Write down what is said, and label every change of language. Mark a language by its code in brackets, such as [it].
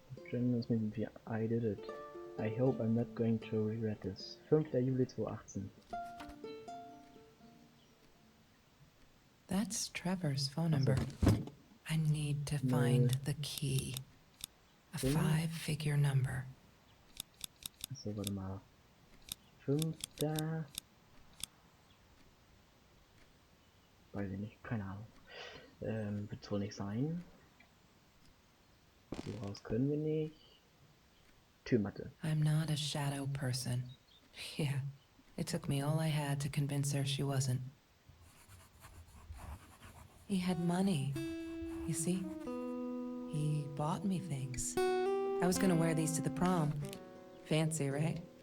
[de] Journal ist mit wie [en] I did it. I hope I'm not going to regret this. [de] 5. Juli 2018. [en] That's Trevor's phone number. I need to find the key. A 5-figure number. [de] Achso, warte mal. 5. Weiß ich nicht, keine Ahnung. Wird's wohl nicht sein. So raus können wir nicht. Türmatte. [en] I'm not a shadow person. Yeah, it took me all I had to convince her she wasn't. He had money, you see? He bought me things. I was gonna wear these to the prom. Fancy, right?